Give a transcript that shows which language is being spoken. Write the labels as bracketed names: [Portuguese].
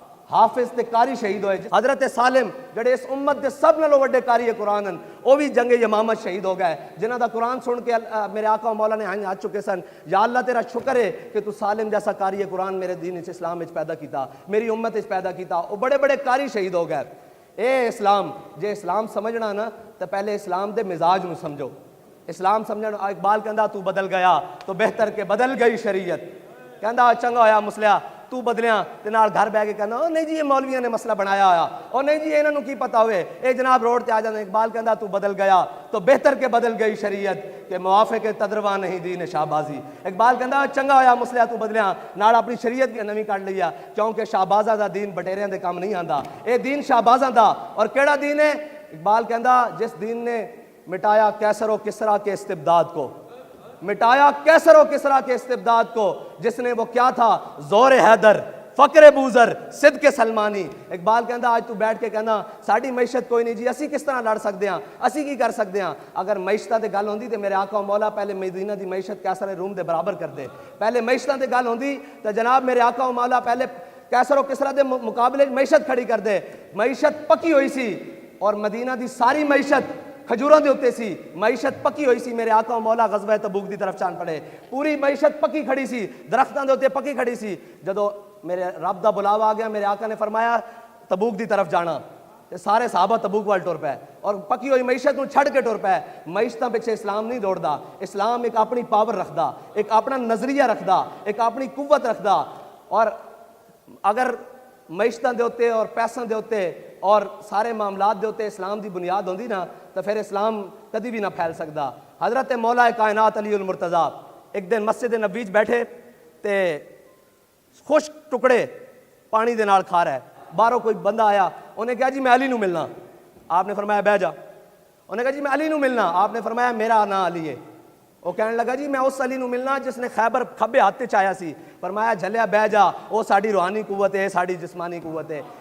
[Punjabi] حافظ تے قاری شہید ہوئے۔ حضرت سالم جڑے اس امت دے سب نالوں وڈے قاری قرآن ہیں، وہ بھی جنگ یمامہ شہید ہو گئے، جنہاں دا قرآن سن کے میرے آقا و مولا نے ہاتھ چکے سن، یا اللہ تیرا شکر ہے کہ تو سالم جیسا قاری قرآن میرے دین اسلام وچ پیدا کیتا، میری امت وچ پیدا کیتا۔ وہ بڑے بڑے قاری شہید ہو گئے۔ اے اسلام جے اسلام سمجھنا نا تو پہلے اسلام دے مزاج نو سمجھو. اسلام سمجھنا. اقبال کہندا [Urdu] تو بدل گیا تو بہتر کہ بدل گئی شریعت. [Punjabi] کہندا چنگا ہویا مسلیا تو بدلیاں تے نال گھر بہ کے کہندا او نہیں جی یہ مولویاں نے مسئلہ بنایا ہویا, او نہیں جی انہاں نو کی پتہ ہوئے, اے جناب روڈ تے آ جاندے. اقبال کہندا [Urdu] تو بدل گیا تو بہتر کہ بدل گئی شریعت کہ موافق تدروا نہیں دین شہبازی. [Punjabi] اقبال کہندا چنگا ہویا مسلیا تو بدلیاں نال اپنی شریعت بھی نویں کڈ لیا, کیونکہ شہبازاں دا دین بٹیریاں دے کام نہیں آندا, اے دین شہبازاں دا. اور کیڑا دین ہے؟ اقبال کہندا [Urdu] جس دین نے مٹایا کیسر و کسریٰ کے استبداد کو, مٹایا کیسر و کسریٰ کے استبداد کو, جس نے وہ کیا تھا زور حیدر, فقر بوزر, صدق سلمانی. [Punjabi] اقبال کہندا آج تو بیٹھ کے کہنا ساڈی معیشت کوئی نہیں جی, اسی کس طرح لڑ سکتے ہیں, اسی کی کر سکتے ہیں. اگر معیشتاں تے گل ہوندی تے میرے آقا و مولا پہلے مدینہ دی معیشت کیسر روم دے برابر کر دے. پہلے معیشتاں تے گل ہوندی تے جناب میرے آقا و مولا پہلے کیسر و کسریٰ دے مقابلے معیشت کھڑی کر دے. معیشت پکی ہوئی سی اور مدینہ دی ساری معیشت کھجوراں دے اوتے سی, معیشت پکی ہوئی سی. میرے آقا و مولا غزوہ تبوک دی طرف چان پڑے, پوری معیشت پکی کھڑی سی, درختاں دے اوتے پکی کھڑی سی. جدو میرے رب دا بلاوا آ گیا, میرے آقا نے فرمایا تبوک دی طرف جانا, تے سارے صحابہ تبوک وال ٹر پے اور پکی ہوئی معیشت نو چھڑ کے ٹر پے. معیشتاں پیچھے اسلام نہیں دوڑدا, اسلام ایک اپنی پاور رکھدا, ایک اپنا نظریہ رکھدا, ایک اپنی قوت رکھدا. اور اگر معیشتاں دے اوتے اور پیساں دے اوتے اور سارے معاملات دے اوتے اسلام دی بنیاد ہوندی نا تو پھر اسلام کدی بھی نہ پھیل سکدا. حضرت مولا کائنات علی المرتضیٰ ایک دن مسجد نبوی وچ بیٹھے تے خشک ٹکڑے پانی دے نال کھا رہا ہے. باہروں کوئی بندہ آیا, انہیں کہا جی میں علی نو ملنا. آپ نے فرمایا بہ جا. انہیں کہا جی میں علی نو ملنا. آپ نے فرمایا میرا نام علی ہے. وہ کہنے لگا جی میں اس علی نو ملنا جس نے خیبر کھبے ہاتھ تے چایا سی. فرمایا جھلیا بہ جا, وہ ساڈی روحانی قوت ہے, ساڈی جسمانی قوت ہے.